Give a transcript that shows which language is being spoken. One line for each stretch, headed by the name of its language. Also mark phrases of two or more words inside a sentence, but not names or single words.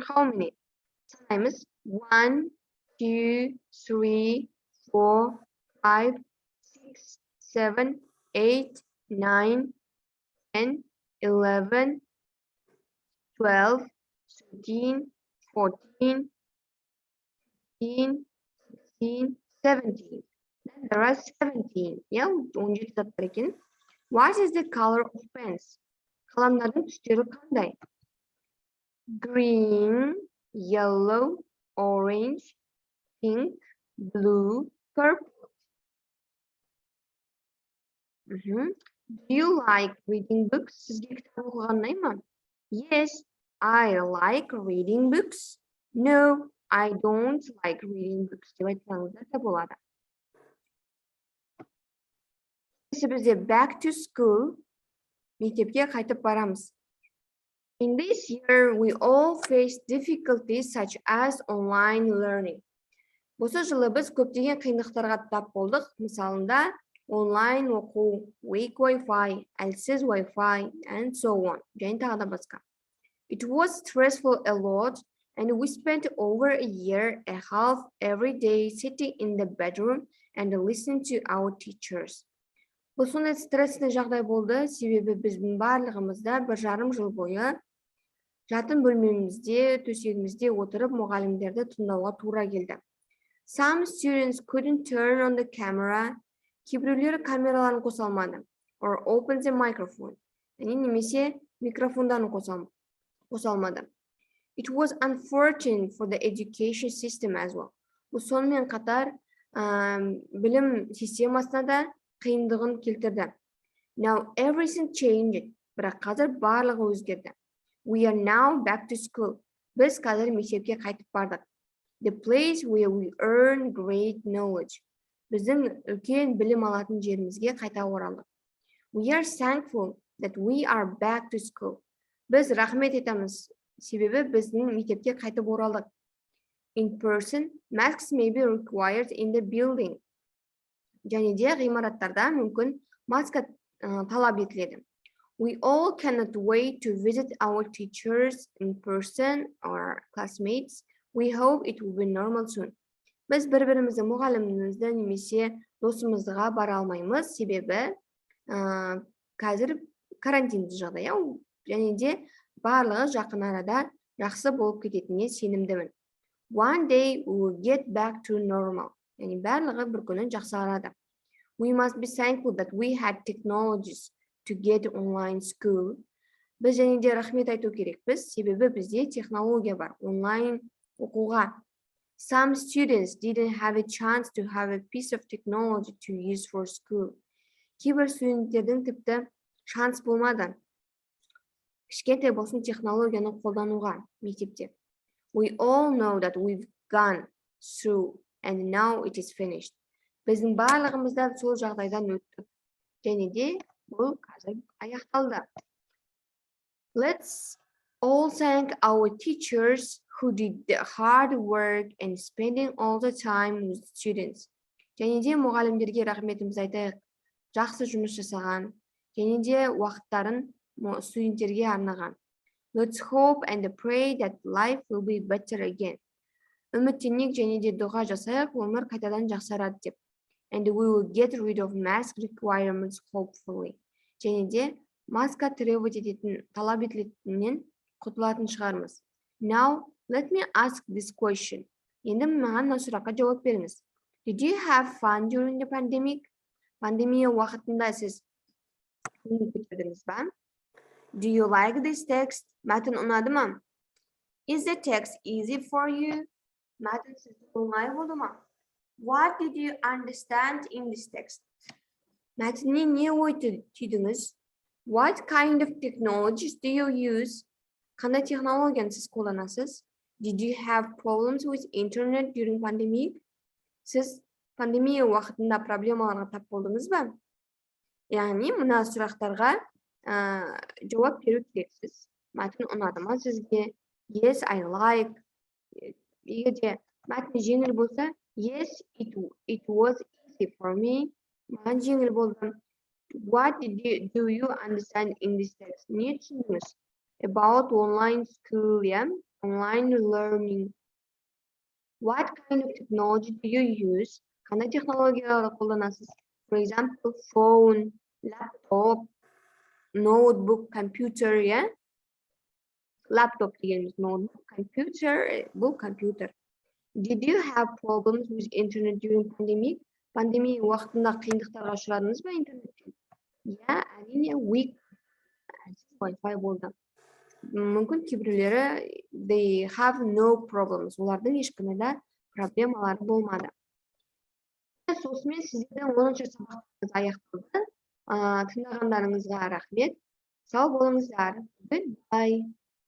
English: How many? Times 1, 2, 3, 4, 5, 6, 7, 8, 9, 10, 11, 12, 13, 14, 15, 16, 17. There are 17. Yeah, 17
Kazakh: заттар екен.
English: What is the color of pens?
Kazakh: Қаламдардың түстері қандай?
English: Green, yellow, orange, pink, blue, purple. Do you like reading books?
Kazakh: Сізге кітап оқыған ұнай ма?
English: Yes, I like reading books. No, I don't like reading books
Kazakh: деп айтсаңыздар да болады.
English: Бізде back to school,
Kazakh: мектепке қайтып барамыз.
English: In this year, we all face difficulties such as online learning.
Kazakh: Осы жылы біз көптеген қиындықтарға тап болдық. Мысалында, онлайн оқу,
English: weak Wi-Fi,
Kazakh: әлсіз Wi-Fi,
English: and so on.
Kazakh: Және тағы да басқа.
English: It was stressful a lot, and we spent over a year and a half every day sitting in the bedroom and listening to our teachers.
Kazakh: Бұл сондай стресслі жағдай болды, себебі біздің барлығымызда 1,5 жыл бойы жатын бөлмемізде, төсегімізде отырып, мұғалімдерді тыңдауға тура келді.
English: Some students couldn't turn on the camera,
Kazakh: кейбіреулері камераларын қоса алмады,
English: or open the microphone,
Kazakh: немесе микрофондарын қоса алмады.
English: It was unfortunate for the education system as well.
Kazakh: Бұл сонымен қатар білім системасына да қиындығын келтірді.
English: Now everything changed,
Kazakh: бірақ қазір барлығы өзгерді.
English: We are now back to school.
Kazakh: Біз қазір мектепке қайтып бардық.
English: The place where we earn great knowledge.
Kazakh: Біздің үлкен білім алатын жерімізге қайта оралдық.
English: We are thankful that we are back to school.
Kazakh: Біз рахмет етеміз, себебі біздің мектепке қайтып оралдық.
English: In person, masks may be required in the building.
Kazakh: Және де ғимараттарда мүмкін маска талап етіледі.
English: We all cannot wait to visit our teachers in person or classmates. We hope it will be normal soon.
Kazakh: Біз бір-бірімізді мұғалімімізді немесе досымызға бара алмаймыз, себебі қазір карантинді жағдай, және де барлығы жақын арада жақсы болып кететініне сенімдімін.
English: One day we will get back to normal.
Kazakh: Яғни барлығы бір күні жақсарады.
English: We must be thankful that we had technologies to get online school.
Kazakh: Біз және де рахмет айту керекпіз, себебі бізде технология бар, онлайн оқуға.
English: Some students didn't have a chance to have a piece of technology to use for school.
Kazakh: Кейбір студенттердің тіпті шанс болмады. Кішкентай болсын технологияны қолдануға мектепте.
English: We all know that we've gone through and now it is finished.
Kazakh: Біздің барлығымызда сол жағдайдан өттік. Және де бұл қазір аяқталды.
English: Let's all thank our teachers who did the hard work and spending all the time with students.
Kazakh: Және де мұғалімдерге рахметімізді айтайық. Жақсы жұмыс жасаған, және де уақыттарын студенттерге арнаған.
English: Let's hope and pray that life will be better again.
Kazakh: Үміттенейік және де дұға жасайық, өмір қайтадан жақсарады деп.
English: And we will get rid of mask requirements hopefully.
Kazakh: Және де маска требовать ететін, талап етілетінен құтылатын шығармыз.
English: Now, let me ask this question.
Kazakh: Енді маған осы сұраққа жауап беріңіз.
English: Did you have fun during the pandemic?
Kazakh: Пандемия уақытында сіз көтердіңіз ба?
English: Do you like this text?
Kazakh: Мәтін ұнады ма?
English: Is the text easy for you?
Kazakh: Мәтін сізге оңай болды ма?
English: What did you understand in this text?
Kazakh: Мәтіннен не ой түйдіңіз?
English: What kind of technologies do you use?
Kazakh: Қандай технологияны сіз қолданасыз?
English: Did you have problems with internet during pandemic?
Kazakh: Сіз пандемия уақытында проблемаларға тап болдыңыз ба? Яғни, мына сұрақтарға жауап беру керексіз. Мәтін ұнады ма сізге?
English: Yes, I like.
Kazakh: Егер де Мәтін жеңіл болса,
English: yes, it was easy for me.
Kazakh: Маған жеңіл болды.
English: What do you understand in this text?
Kazakh: Не түсіндіңіз?
English: About online school, yeah? Online learning. What kind of technology do you use?
Kazakh: Қандай технологияларды қолданасыз?
English: For example, phone, laptop, notebook, computer, yeah?
Kazakh: Laptop дегеніміз
English: notebook, computer,
Kazakh: бұл компьютер.
English: Did you have problems with internet during pandemic?
Kazakh: Пандемия уақытында қиындықтарға ұшырадыңыз ба интернеттен? Иә, әрине, Wi-Fi болды. Мүмкін кейбіреулері
English: they have no problems.
Kazakh: Олардың ешқандай да проблемалары болмады. Осымен сіздердің 10-шы сабағымыз аяқталды. Тыңдағандарыңызға рахмет. Сау болыңыздар. Goodbye.